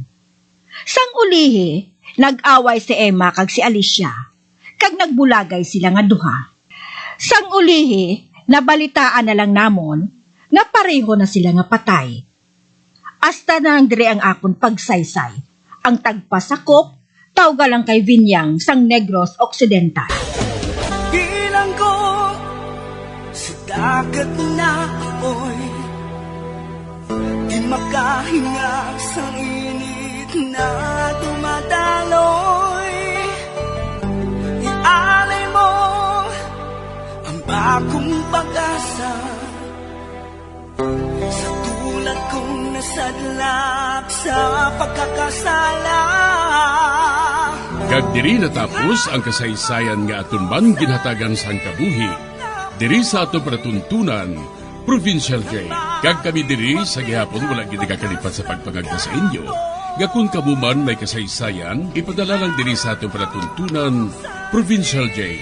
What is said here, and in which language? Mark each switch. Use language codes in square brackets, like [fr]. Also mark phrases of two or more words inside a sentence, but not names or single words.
[hil] Sang ulihi, nag-away si Emma kag si Alicia, kag nagbulagay sila nga duha. Sang ulihi, nabalitaan na lang namon, nga pareho na sila nga patay. Hasta na ang dire ang akon pagsaysay, ang tagpasakop, tawga lang kay Vinyang sang Negros Occidental. [tl] Bilang ko sa dagat na apoy, di makahinga sa init na dumadaloy. Ialay mo ang bagong pag-asa sa tulad kong nasadlak sa pagkakasala. [hil] Kag diri natapos ang kasaysayan nga aton man ginhatagan sang kabuhi. Diri sa ato panatuntunan, Provincial J. Kag kami diri sa gihapon wala gid nakakalipat sa pagpangagda sa inyo. Nga kung kamuman may kasaysayan, ipadala lang diri sa ato panatuntunan, Provincial J.